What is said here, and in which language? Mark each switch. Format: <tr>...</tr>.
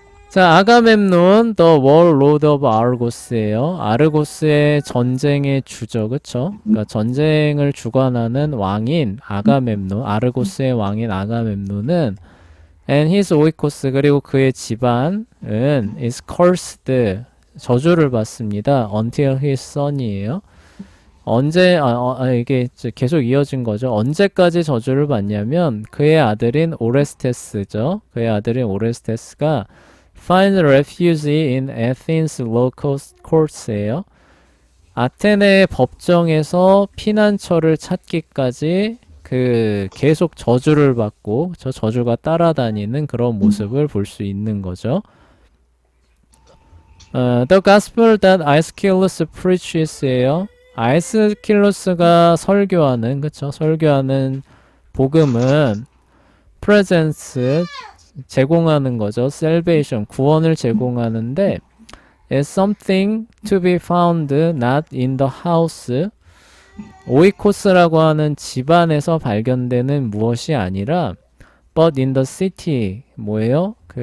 <en>자, 아가멤논, The Warlord of Argos예요.</en> <ko>아르고스의 전쟁의 주죠, 그쵸? 그러니까 전쟁을 주관하는 왕인 아가멤논, 아르고스의 왕인 아가멤논은</ko> <en>and his oikos</en> <ko>그리고 그의 집안은</ko> <en>is cursed</en> <ko>저주를 받습니다.</ko> <en>until his son이에요.</en> <ko>언제 이게 계속 이어진 거죠. 언제까지 저주를 받냐면 그의 아들인 오레스테스죠. 그의 아들인 오레스테스가</ko> <en>find refuge in Athens local courts예요.</en> <ko>아테네 법정에서 피난처를 찾기까지 그 계속 저주를 받고 저 저주가 따라다니는 그런 모습을 볼 수 있는 거죠.</ko> <en>The gospel that Aeschylus preaches예요.</en> <ko>아에스킬로스가 설교하는 그쵸? 설교하는 복음은</ko> <en>presents</en> <ko>제공하는 거죠.</ko> <en>salvation</en> <ko>구원을 제공하는데</ko> <en>is something to be found not in the house</en> <ko>오이코스라고 하는 집안에서 발견되는 무엇이 아니라</ko> <en>but in the city</en> <ko>뭐예요?</ko>